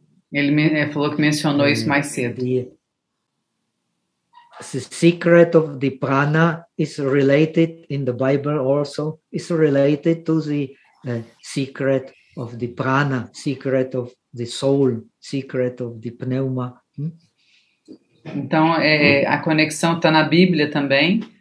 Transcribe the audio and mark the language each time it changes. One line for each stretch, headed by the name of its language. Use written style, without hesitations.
Portuguese: Ele falou que mencionou isso mais cedo.
English: The secret of the prana is related in the Bible also. It's related to the secret of the prana, secret of the soul, secret of the pneuma.
Portuguese: Então, a conexão está na Bíblia também.